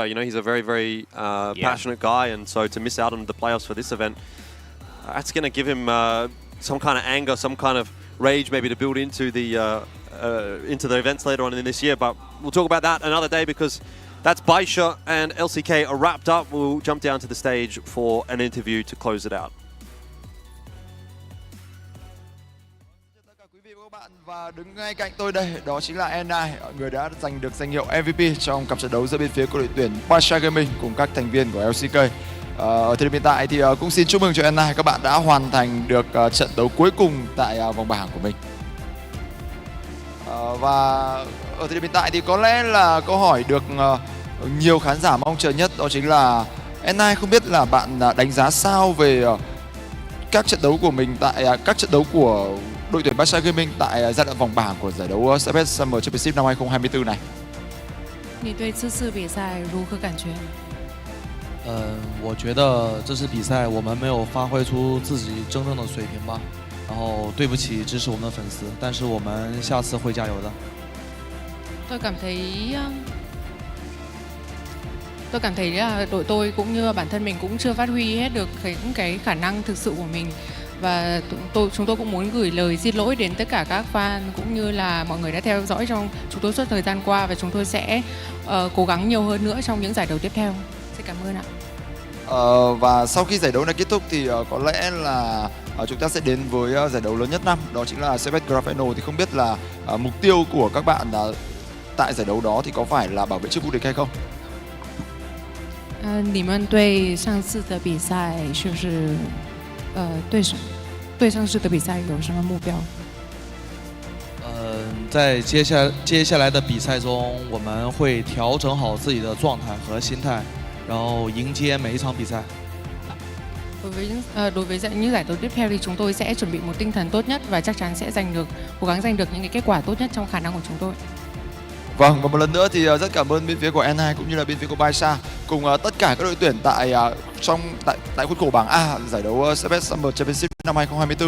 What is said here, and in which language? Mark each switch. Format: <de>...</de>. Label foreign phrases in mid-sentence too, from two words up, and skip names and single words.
<en>You know, he's a very, very passionate guy, and so to miss out on the playoffs for this event, that's going to give him some kind of anger, some kind of rage, maybe to build into the events later on in this year. But we'll talk about that another day, because that's BaiSha and LCK are wrapped up. We'll jump down to the stage for an interview to close it out.</en> <vi>Và đứng ngay cạnh tôi đây, đó chính là N9, người đã giành được danh hiệu MVP trong cặp trận đấu giữa bên phía của đội tuyển BaiSha Gaming cùng các thành viên của LCK. Ở thời điểm hiện tại thì cũng xin chúc mừng cho N9, các bạn đã hoàn thành được trận đấu cuối cùng tại vòng bảng của mình. Và ở thời điểm hiện tại thì có lẽ là câu hỏi được nhiều khán giả mong chờ nhất, đó chính là N9, không biết là bạn đánh giá sao về các trận đấu của mình tại các trận đấu của đội tuyển BaiSha Gaming tại giai đoạn vòng bảng của giải đấu CFS Summer Championship năm 2024 này.</vi> <zh>你对这次比赛如何感觉？我觉得这次比赛我们没有发挥出自己真正的水平吧，然后对不起支持我们的粉丝，但是我们下次会加油的。</zh> <vi>Tôi cảm thấy là đội tôi cũng như bản thân mình cũng chưa phát huy hết được cái khả năng thực sự của mình, và chúng tôi cũng muốn gửi lời xin lỗi đến tất cả các fan cũng như là mọi người đã theo dõi trong chúng tôi suốt thời gian qua, và chúng tôi sẽ cố gắng nhiều hơn nữa trong những giải đấu tiếp theo. Xin cảm ơn ạ. Và sau khi giải đấu này kết thúc thì có lẽ là chúng ta sẽ đến với giải đấu lớn nhất năm, đó chính là CFS Grand Final. Thì không biết là mục tiêu của các bạn tại giải đấu đó thì có phải là bảo vệ chức vô địch hay không?</vi> <zh>你们对上次的比赛是不是对上次的比赛有什么目标？在接下来的比赛中，我们会调整好自己的状态和心态，然后迎接每一场比赛。</zh> <vi>Đối với những giải đấu tiếp theo thì chúng tôi sẽ chuẩn bị một tinh thần tốt nhất và chắc chắn sẽ cố gắng giành được những cái kết quả tốt nhất trong khả năng của chúng tôi. Vâng, và một lần nữa thì rất cảm ơn bên phía của N2 cũng như là bên phía của BaiSha cùng tất cả các đội tuyển tại khuôn khổ bảng A giải đấu CFS Summer Championship năm 2024.</vi>